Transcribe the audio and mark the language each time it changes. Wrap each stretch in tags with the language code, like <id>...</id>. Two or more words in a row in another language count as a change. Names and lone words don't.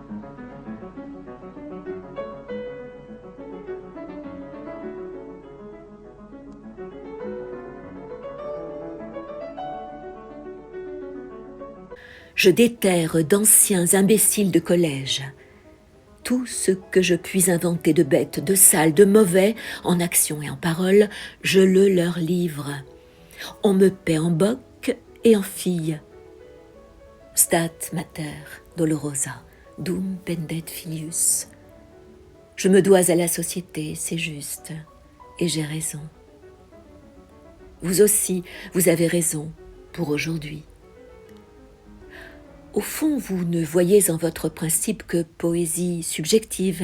<fr>Je déterre d'anciens imbéciles de collège. Tout ce que je puis inventer de bête, de sale, de mauvais, en action et en parole, je le leur livre. On me paie en boc et en fille.</fr> <la>Stat mater dolorosa, dum pendet filius.</la> <fr>Je me dois à la société, c'est juste, et j'ai raison. Vous aussi, vous avez raison pour aujourd'hui. Au fond, vous ne voyez en votre principe que poésie subjective.</fr>